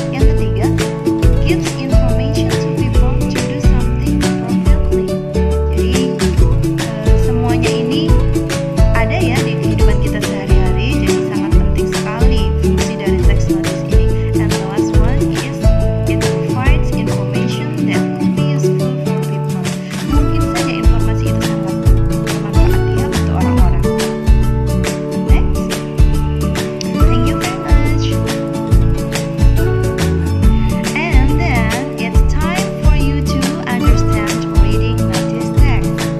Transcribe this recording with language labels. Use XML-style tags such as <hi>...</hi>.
<id>Yang ketiga,</id> <en>gives information to people to do something appropriately.</en> <id>Jadi semuanya ini ada ya di kehidupan kita sehari-hari, jadi sangat penting sekali fungsi dari text notice ini.</id> <en>And the last one is it provides information that could be useful for people.</en> <id>Mungkin saja informasi itu sangat bermanfaat ya untuk orang-orang.</id> <en>Next, thank you very much. And then it's time for you to understand reading notice text.</en>